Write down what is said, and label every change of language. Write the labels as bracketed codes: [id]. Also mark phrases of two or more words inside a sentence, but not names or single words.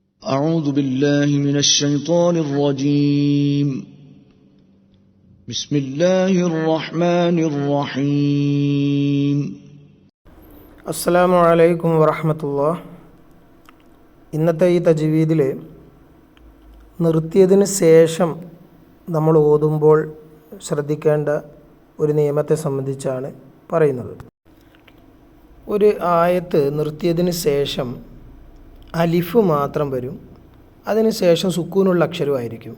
[ar] أعوذ بالله من الشيطان الرجيم بسم الله الرحمن الرحيم السلام عليكم ورحمة الله. [ml] ഇന്നത്തെ ഈ തജ്വീദിൽ നിർത്തിയതിന് ശേഷം നമ്മൾ ഓതുമ്പോൾ ശ്രദ്ധിക്കേണ്ട ഒരു നിയമത്തെ സംബന്ധിച്ചാണ് പറയുന്നത്. ഒരു ആയത്ത് നിർത്തിയതിന് ശേഷം അലിഫ് മാത്രം വരും, അതിന് ശേഷം സുക്കൂനുള്ള അക്ഷരമായിരിക്കും.